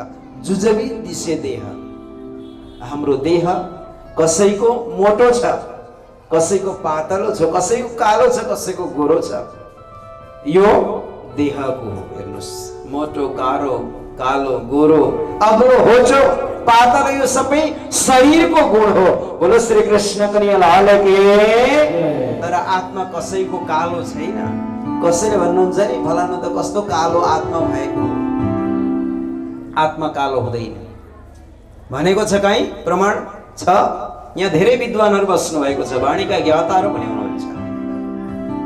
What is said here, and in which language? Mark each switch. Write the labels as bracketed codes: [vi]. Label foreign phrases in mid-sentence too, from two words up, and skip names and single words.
[ne] जुजबी दिशे देह, हाम्रो देह कसैको मोटो छ, कसैको पातलो छ, कसैको कालो छ, कसैको गोरो छ। यो देहको हो। हेर्नुस्, मोटो, कालो, गोरो, अग्लो, होचो, पातलो, यो सबै शरीरको गुण हो। [hi] बोलो श्री कृष्ण कन्हैया लाल की। [ne] तर आत्मा कसैको कालो छैन। कसैले भन्नुहुन्छ नि, फलानु त कस्तो कालो आत्मा भएको। आत्मा कालो हुँदैन भनेको छ, कहीँ प्रमाण छ? यहाँ धेरै विद्वानहरू बस्नु भएको छ, वाणीका ज्ञाताहरू पनि हुनुहुन्छ।